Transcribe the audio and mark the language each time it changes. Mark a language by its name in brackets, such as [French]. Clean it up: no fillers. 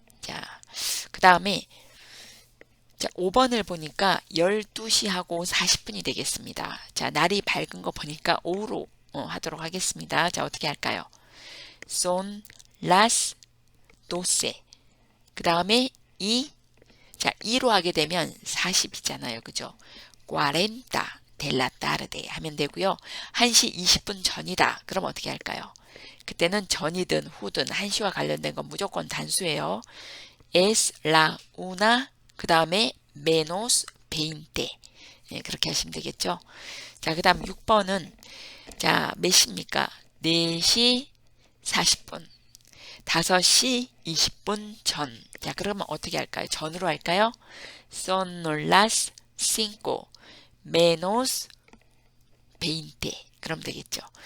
[Korean] 자, 그 다음에 자, 5번을 보니까 12시하고 40분이 되겠습니다. 자, 날이 밝은 거 보니까 오후로 하도록 하겠습니다. 자, 어떻게 할까요? [Spanish] Son las 12. [Korean] 그 다음에 자, 2로 하게 되면 40이잖아요. 그죠? [Spanish] 40 de la tarde [Korean] 하면 되고요. 1시 20분 전이다. 그럼 어떻게 할까요? 그때는 전이든 후든 1시와 관련된 건 무조건 단수예요. [Spanish] Es la 1, [Korean] 그 다음에 [Spanish] menos 20. [Korean] 예, 그렇게 하시면 되겠죠. 자, 그 다음 6번은 자, 몇 시입니까? 4시 40분. 5시 20분 전. 자, 그러면 어떻게 할까요? 전으로 할까요? [Spanish] Son las 5 menos 20. [Korean] 그럼 되겠죠.